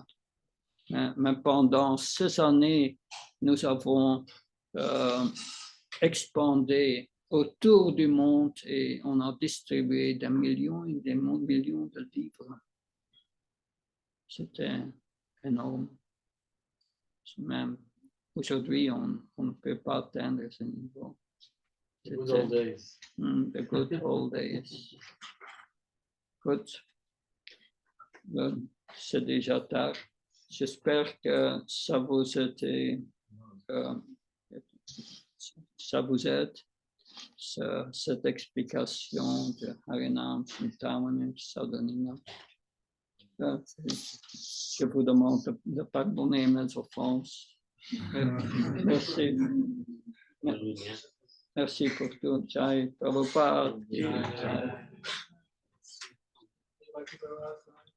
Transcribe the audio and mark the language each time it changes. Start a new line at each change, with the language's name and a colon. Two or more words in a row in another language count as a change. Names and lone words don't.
French: Mais pendant ces années, nous avons expandé autour du monde et on a distribué des millions et des millions de livres. C'était énorme. Même aujourd'hui, on ne peut pas atteindre ce niveau.
English: The good old days. The good old days.
French: Écoute, c'est déjà tard. J'espère que ça vous aide, cette explication de Harinam, Chintamani, Sadhanina. Je vous demande de pardonner mes offenses. Merci. Merci pour tout. Jai Prabhupada. Jai.